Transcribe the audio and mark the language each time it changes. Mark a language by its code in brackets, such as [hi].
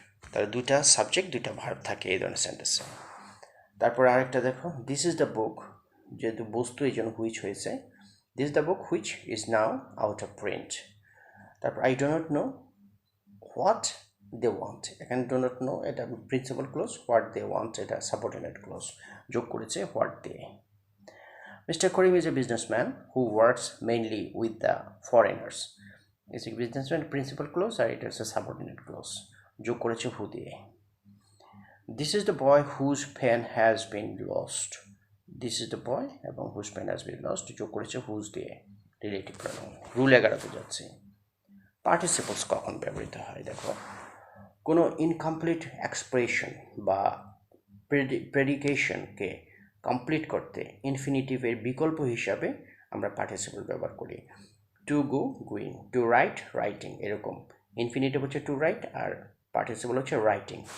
[bn] তাহলে দুইটা সাবজেক্ট দুইটা ভার্ব থাকে এই ধরনের সেন্টেন্সে। তারপর আরেকটা দেখো, [en] this is the book, [bn] যেহেতু বস্তু এই জন্য [en] Which হয়েছে, this is the book which is now out of print. তারপর I do not know what they want, এখানে do not know এটা principal clause, what they want এটা subordinate clause, যোগ করেছে what they. Mr. Karim is a businessman who works mainly with the foreigners. Is a businessman principal clause [bn] আর এটা হচ্ছে [en] subordinate clause, যোগ করেছে who দিয়ে। This is the boy whose pen has been lost. This is the boy এবং whose pen has been lost, [bn] যোগ করেছে [en] whose দিয়ে, relative pronoun. [bn] Rule 11 যাচ্ছে। পার্টিসিপলস কখন ব্যবহৃত হয় দেখো, কোনো ইনকমপ্লিট এক্সপ্রেশন বা প্রেডিকেশনকে কমপ্লিট করতে ইনফিনিটিভের বিকল্প হিসাবে আমরা পার্টিসিপল ব্যবহার করি। To go, going, two right, writing, এরকম। ইনফিনিটিভ হচ্ছে টু রাইট আর পার্টিসিপল হচ্ছে রাইটিং।